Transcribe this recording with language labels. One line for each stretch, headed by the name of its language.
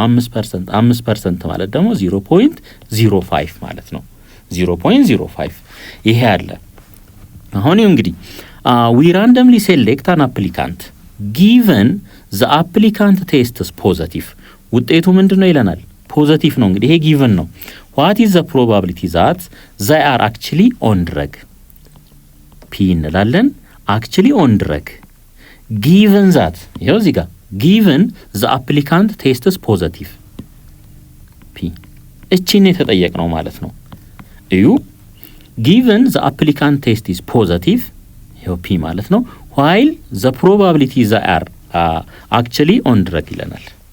Amharic: 5%። 5% ማለት ደግሞ 0.05 ማለት ነው። 0.05 ይሄ አለ። አሁን እንግዲህ
English: ዊ ራንደምሊ ሴሌክት አን አፕሊካንት ጊቨን ዘ አፕሊካንት ቴስትስ ፖዘቲቭ
Amharic: ውጤቱ ምንድነው ይለናል? ፖዚቲቭ ነው። እንግዲህ ይሄ ጊቨን ነው።
English: what is the probability that they are actually on drug?
Amharic: ፒ እንላለን።
English: actually on drug given that
Amharic: ይሄው እዚህ ጋር
English: given the applicant tests positive
Amharic: ፒ እቺን የተጠየቅነው ማለት ነው። እዩ
English: given the applicant test is positive
Amharic: ይሄው ፒ ማለት ነው
English: while the probability they are actually on drug
Amharic: ይለናል።